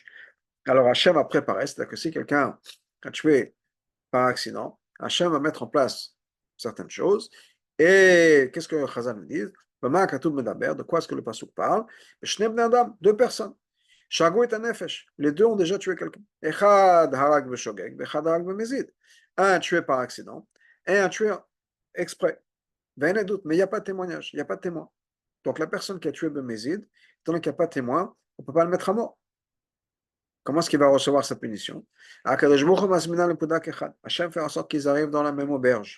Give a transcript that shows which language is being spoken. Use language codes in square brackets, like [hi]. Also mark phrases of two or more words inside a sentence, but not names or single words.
[fr] Alors Hachem a préparé, c'est-à-dire que si quelqu'un a tué par accident, Hachem va mettre en place certaines choses. Et qu'est-ce que Chazal nous dit? De quoi est-ce que le pasuk parle? Deux personnes. Shagou et Nefesh. Les deux ont déjà tué quelqu'un. [he] אחד הרג בשוגג, אחד הרג במזיד. [fr] Un tué par accident et un tué exprès. Mais il n'y a pas de témoignage, il n'y a pas de témoin. Donc la personne qui a tué b'mezid, étant donné qu'il n'y a pas de témoin, on ne peut pas le mettre à mort. Comment est-ce qu'il va recevoir sa punition? Hachem fait en sorte qu'ils arrivent dans la même auberge.